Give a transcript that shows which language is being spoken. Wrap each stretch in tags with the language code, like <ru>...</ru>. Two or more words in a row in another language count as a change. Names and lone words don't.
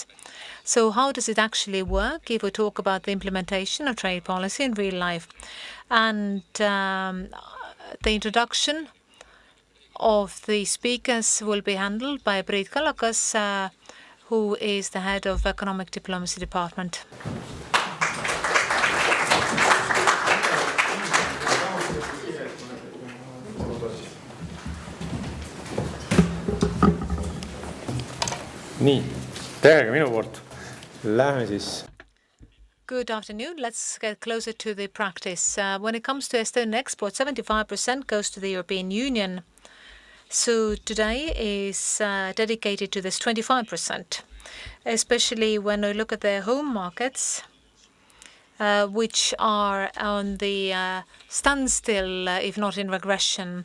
<en>So how does it actually work if we talk about the implementation of trade policy in real life? And the introduction of the speakers will be handled by Priit Kallakas, who is the head of Economic Diplomacy Department.</en> <et>nii, tere ka minu poolt. Lähme siis.</et> <en>Good afternoon. Let's get closer to the practice. When it comes to Estonian export, 75% goes to the European Union. So today is dedicated to this 25%, especially when we look at their home markets, which are on the standstill, if not in regression.</en>